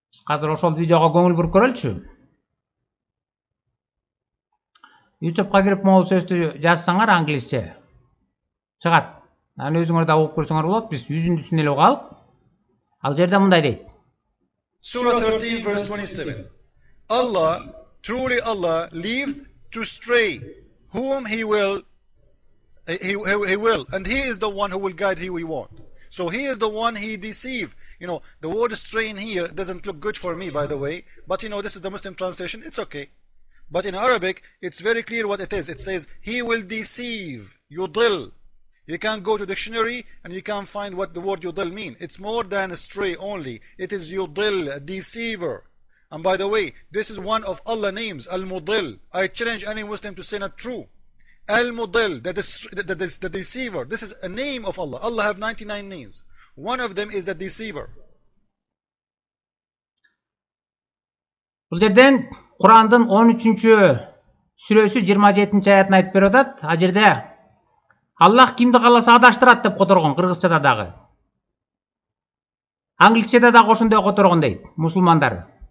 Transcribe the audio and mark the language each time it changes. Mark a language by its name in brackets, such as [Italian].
[Kyrgyz] Азыр ошол видеого көңүл буруп көрөлүчү. YouTube'га кирип могул сөздү жазсаңар англисче чыгат. Анан өзүңөр да окуп көрсөңөр болот. Биз жүзүндүсүн эле угалып. Ал жерде мындай дейт. [English] Surah 13 verse 27. Allah, truly Allah, leaveth to stray whom he will, and he is the one who will guide who he want. So he is the one he deceive. The word stray in here doesn't look good for me, by the way, but this is the Muslim translation, it's okay. But in Arabic, it's very clear what it is. It says, he will deceive, yudil. You can go to dictionary and you can find what the word yudil mean. It's more than stray only. It is yudil, deceiver. And by the way, this is one of Allah's names, Al-Mudil. I challenge any Muslim to say not true. Al-Mudil, the deceiver. This is a name of Allah. Allah have 99 names. One of them is the deceiver. [Kyrgyz] Бул жерден Курандын 13-сүрөсү 27-аятын айтып берип атат. А жерде Аллах кимди кааласа адаштырат деп которгон, кыргызчада дагы. Англисчеде дагы ошондой которгон дейт мусулмандар.